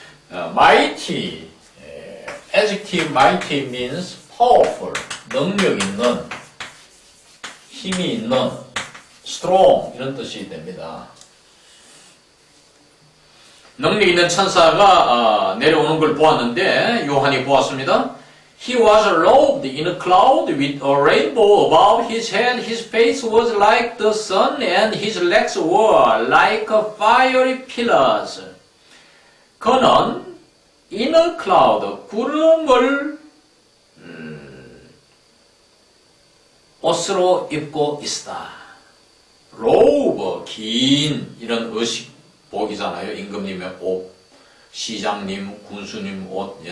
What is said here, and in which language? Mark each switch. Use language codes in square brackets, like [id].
[en] Mighty, adjective mighty means powerful, [ko] 능력 있는, 힘이 있는, [en] strong, 이런 뜻이 됩니다. [ko] 능력 있는 천사가 내려오는 걸 보았는데 요한이 보았습니다. [en] He was robed in a cloud with a rainbow above his head. His face was like the sun and his legs were like fiery pillars. [ko] 그는 [en] in a cloud, [ko] 구름을 옷으로 입고 있다. robe, 긴 이런 의식복이잖아요. 임금님의 옷, 시장님, 군수님 옷.